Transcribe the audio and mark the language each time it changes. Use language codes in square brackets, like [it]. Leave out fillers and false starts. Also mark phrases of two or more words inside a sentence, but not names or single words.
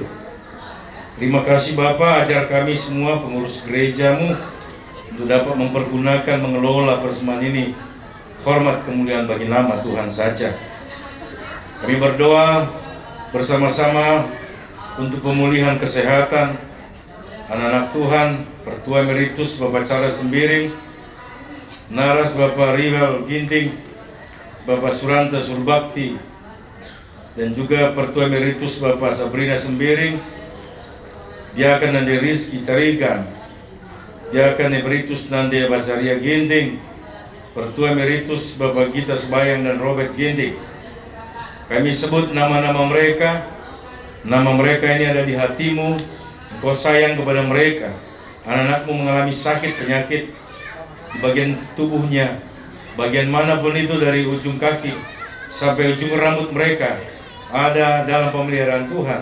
[id] Terima kasih Bapa, ajar kami semua pengurus gereja-Mu untuk dapat mempergunakan, mengelola persembahan ini. Hormat kemuliaan bagi nama Tuhan saja. Kami berdoa bersama-sama untuk pemulihan kesehatan anak-anak Tuhan, Pertua Emeritus Bapak Charles Sembiring, Naras Bapak Rival Ginting, Bapak Suranta Surbakti, dan juga Pertua Emeritus Bapak Sabrina Sembiring, Diakan Nande Rizky Tarigan, Diakan Emeritus Nande Basaria Ginting, Pertua Emeritus Bapak Gita Sebayang dan Robert Ginting. Kami sebut nama-nama mereka. Nama mereka ini ada di hati-Mu. Engkau sayang kepada mereka. Anak-anak-Mu mengalami sakit, penyakit di bagian tubuhnya, bagian manapun itu, dari ujung kaki sampai ujung rambut mereka, ada dalam pemeliharaan Tuhan.